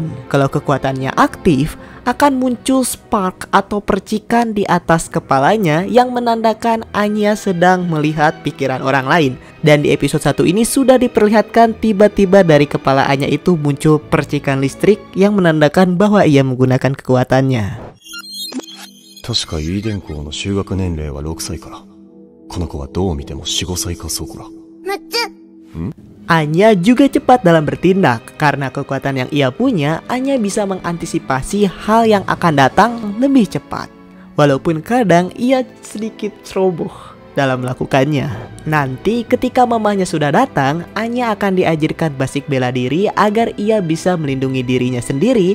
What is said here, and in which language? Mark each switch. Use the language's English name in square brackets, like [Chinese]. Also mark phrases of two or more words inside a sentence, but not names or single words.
[Indonesian] Kalau kekuatannya aktif, akan muncul spark atau percikan di atas kepalanya yang menandakan Anya sedang melihat pikiran orang lain. Dan di episode 1 ini sudah diperlihatkan tiba-tiba dari kepala Anya itu muncul percikan listrik yang menandakan bahwa ia menggunakan kekuatannya. [Japanese] 確かイーデン校の就学年齢は6歳から。この子はどう見ても4、5歳かそこら。 [Indonesian] Anya juga cepat dalam bertindak. Karena kekuatan yang ia punya, Anya bisa mengantisipasi hal yang akan datang lebih cepat. Walaupun kadang ia sedikit ceroboh dalam melakukannya. Nanti ketika mamanya sudah datang, Anya akan diajarkan basic bela diri agar ia bisa melindungi dirinya sendiri.